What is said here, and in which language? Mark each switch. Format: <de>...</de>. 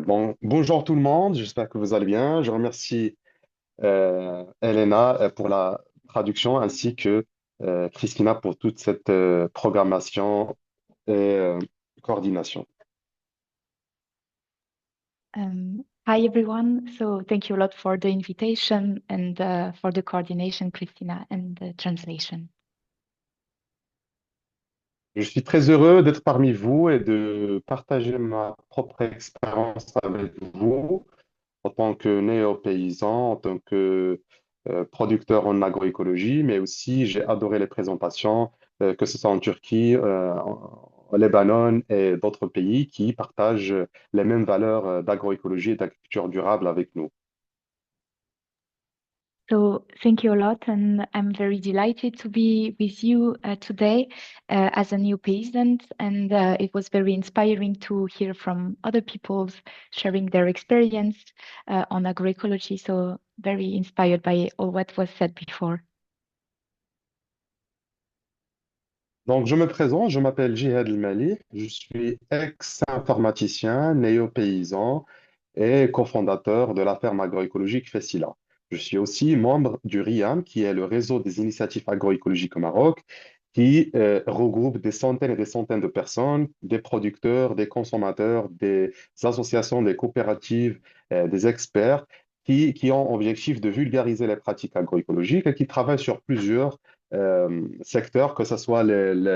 <fr>Bonjour tout le monde, j'espère que vous allez bien. Je remercie Elena pour la traduction ainsi que Christina pour toute cette programmation et coordination.</fr> <en>Hi everyone. So thank you a lot for the invitation and for the coordination, Christina, and the translation.</en> <fr>Je suis très heureux d'être parmi vous et de partager ma propre expérience avec vous en tant que néo-paysan, en tant que producteur en agroécologie, mais aussi j'ai adoré les présentations, que ce soit en Turquie, au Lebanon et d'autres pays qui partagent les mêmes valeurs d'agroécologie et d'agriculture durable avec nous.</fr> <en>So thank you a lot, and I'm very delighted to be with you today as a new peasant, and it was very inspiring to hear from other people sharing their experience on agroecology, so very inspired by all what was said before.</en> <fr>Donc, je me présente, je m'appelle Jihad El Mali, je suis ex-informaticien, néo-paysan, et cofondateur de la ferme agroécologique Fessila. Je suis aussi membre du RIAM, qui est le réseau des initiatives agroécologiques au Maroc, qui regroupe des centaines et des centaines de personnes, des producteurs, des consommateurs, des associations, des coopératives, des experts, qui ont objectif de vulgariser les pratiques agroécologiques et qui travaillent sur plusieurs secteurs, que ce soit les</fr>